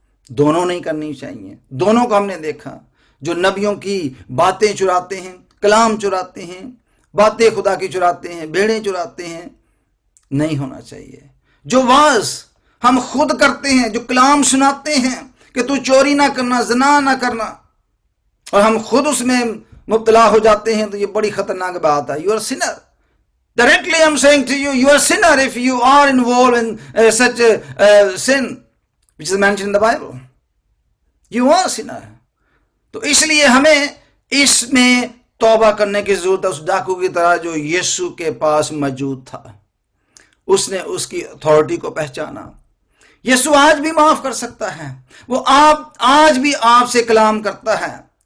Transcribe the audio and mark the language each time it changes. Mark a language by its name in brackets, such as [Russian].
[Urdu] دونوں نہیں کرنی چاہیے. دونوں کو ہم نے دیکھا. جو نبیوں کی باتیں چراتے ہیں, کلام چراتے ہیں, باتیں خدا کی چراتے ہیں, بھیڑیں چراتے ہیں, نہیں ہونا چاہیے. جو واعظ ہم خود کرتے ہیں, جو کلام سناتے ہیں کہ تو چوری نہ کرنا, زنا نہ کرنا, اور ہم خود اس میں مبتلا ہو جاتے ہیں, تو یہ بڑی خطرناک بات ہے. [English] You are sinner. Directly I'm saying to you, you are a sinner if you are involved in such a sin which is mentioned in the Bible. You are a sinner. [Urdu] تو اس لیے ہمیں اس میں توبہ کرنے کی ضرورت ہے, اس ڈاکو کی طرح جو یسوع کے پاس موجود تھا. اس نے اس کی اتھارٹی کو پہچانا. یسوع آج بھی معاف کر سکتا ہے. وہ آج بھی آپ سے کلام کرتا ہے.